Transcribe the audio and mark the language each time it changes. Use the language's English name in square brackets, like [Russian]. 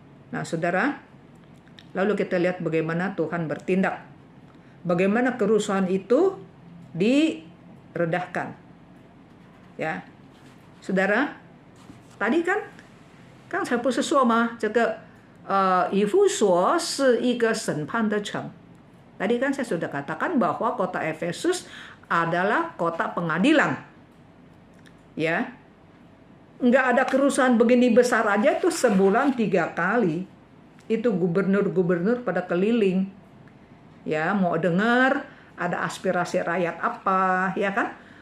[Indonesian] Nah, saudara, lalu kita lihat bagaimana Tuhan bertindak, bagaimana kerusuhan itu diredahkan, ya, saudara. Tadi kan saya [Chinese] 不是说吗？这个以弗所是一个审判的城。 [Indonesian] Tadi kan saya sudah katakan bahwa kota Efesus adalah kota pengadilan. Ya. Nggak ada kerusuhan begini besar aja tuh sebulan 3 kali. Itu gubernur-gubernur pada keliling. Ya, mau dengar ada aspirasi rakyat apa, ya kan?